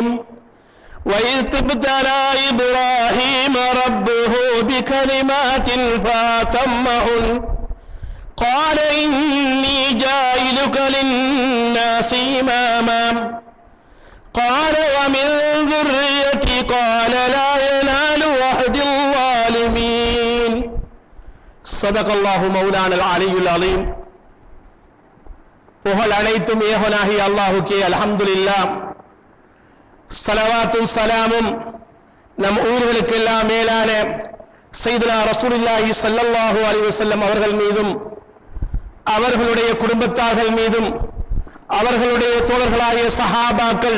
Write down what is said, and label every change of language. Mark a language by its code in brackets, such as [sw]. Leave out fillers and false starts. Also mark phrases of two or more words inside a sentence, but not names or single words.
[ar] وإذ ابتلى إبراهيم ربه بكلمات فأتمهن قال إني جاعلك للناس إماما قال ومن ذريتي قال لا ينال عهد الظالمين. صدق الله مولانا العلي العظيم. [ta] புகழ் அனைத்தும் ஏகனாகிய அல்லாஹுக்கே. அல்ஹம்துலில்லாஹ். ஸலவாத்தும் ஸலாமும் நம் ஊர்களுக்கெல்லாம் மேலான [ar] سيدنا رسول الله صلى الله عليه وسلم [ta] அவர்கள் மீதும் அவர்களுடைய குடும்பத்தார்கள் மீதும் அவர்களுடைய தோழர்களாகிய சஹாபாக்கள்,